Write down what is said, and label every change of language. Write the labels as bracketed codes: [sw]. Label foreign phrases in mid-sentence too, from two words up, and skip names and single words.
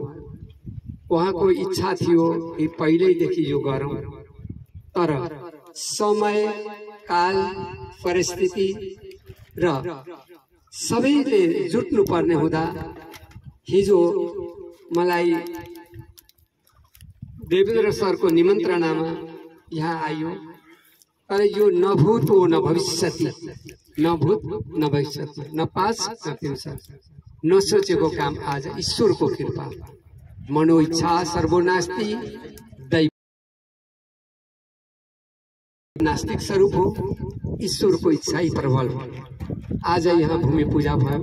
[ne] उहाँको इच्छा थियो कि पहिल्यैदेखि यो गरौं, तर समय काल परिस्थिति र सबैले जुट्नु पर्ने हुँदा हिजो मलाई देवेन्द्र सरको निमन्त्रणामा यहाँ आइयो। तर यो न भूत हो न भविष्यति, [sa] न भूत न भविष्यति, [ne] न पास्ट न फ्युचर, नसोचेको काम आज ईश्वरको कृपा। [sa] मनो इच्छा सर्वनास्ति, [ne] दैव नास्तिक स्वरूप हो, ईश्वरको इच्छा ही प्रबल हो। आज यहाँ भूमि पूजा भयो।